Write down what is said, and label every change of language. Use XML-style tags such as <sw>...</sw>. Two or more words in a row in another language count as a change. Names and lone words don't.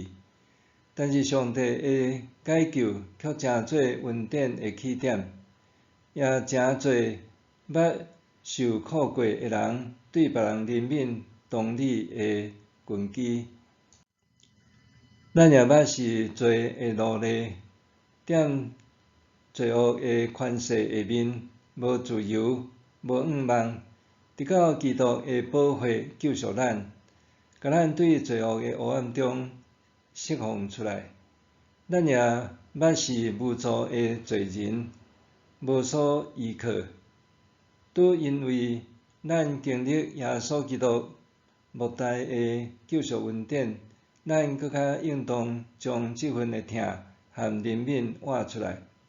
<nan>但是上帝的解救却真做恩典的起点，也真做捌受苦过的人对别人怜悯同理的根基。咱也捌是罪的奴隶，踮罪恶的权势下面，无自由，无盼望，直到基督的宝血救赎咱，甲咱对罪恶的黑暗中释放出来。咱也捌是无助的罪人，无所依靠。拄因为咱经历耶稣基督莫大的救赎恩典，咱更加应当将这份的疼和怜悯活出来。</nan>